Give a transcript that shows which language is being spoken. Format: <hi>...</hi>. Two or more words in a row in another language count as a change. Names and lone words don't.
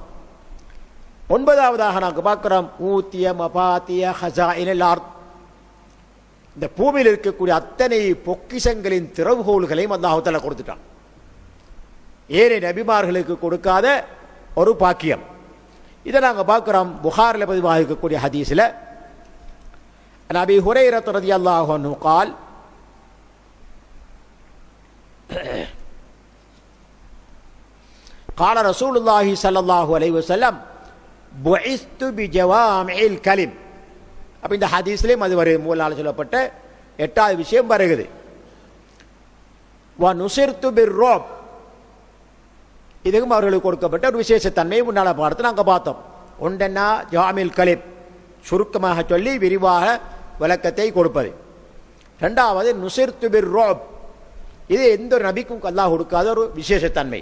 <ta>9வதாக நாங்கள் பார்க்கிறோம்</ta> <ar>أوتيت مفاتيح خزائن الأرض,</ar> <ta>இந்த பூமியில் இருக்கக்கூடிய அத்தனை பொக்கிஷங்களின் திறவுகோள்களையும் அல்லாஹ் தஆலா கொடுத்துட்டான். ஏனைய நபிமார்களுக்கு கொடுக்காத ஒரு பாக்கியம். இதை நாங்கள் பார்க்கிறோம் புகாரில் பதிவாக இருக்கக்கூடிய ஹதீஸில் நபி ஹுரைரா</ta> <ar>رضي الله عنه قال قال رسول الله صلى الله عليه وسلم بعثت بجوامع الكلم.</ar> <ta>அப்ப இந்த ஹதீஸ்லயும் அது வரை மூலால் சொல்லப்பட்ட 8வது விஷயம் வருகிறது.</ta> <ar>وَنُصِرْتُ بِالرُّعْبِ,</ar> <ta>இதுக்கும் அவர்களுக்கு கொடுக்கப்பட்ட ஒரு விசேஷத்தன்மையை முன்னால பார்த்து நாங்கள் பார்த்தோம். ஒன்றென்னா</ta> <ar>جوامع الكلم,</ar> <ta>சுருக்கமாக சொல்லி விரிவாக விளக்கத்தை கொடுப்பது. 2வது</ta> <ar>نصرت بالرعب,</ar> <ta>இது எந்த ஒரு நபிக்கும் அல்லாஹ் கொடுக்காத ஒரு விசேஷத்தன்மை.</ta>